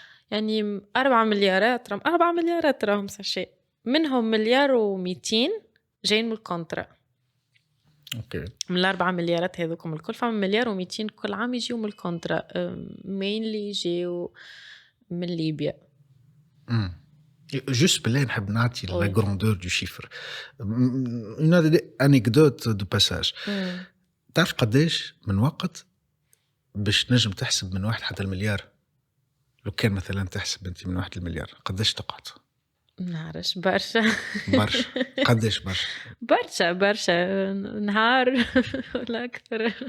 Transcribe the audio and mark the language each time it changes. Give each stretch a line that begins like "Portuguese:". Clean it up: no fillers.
Arabic: يعني 4 مليارات 4 مليارات راهم ساشي، منهم مليار و200 جايين من الكونترا. اوكي. من 4 مليارات هذوكم الكل فما مليار و200 كل عام يجيو من الكونترا، مينلي يجيو من ليبيا.
French: Juste
Arabic: بالله نحب نعطي
French: la grandeur du chiffre. Une anecdote de passage.
Arabic: تعرف قديش من وقت باش نجم تحسب من 1 حتى المليار؟ لو كان مثلا تحسب انت من 1 للمليار قديش تقعد؟ نعرفش برشا. برشا. قديش برشا؟ برشا نهار ولا أكثر.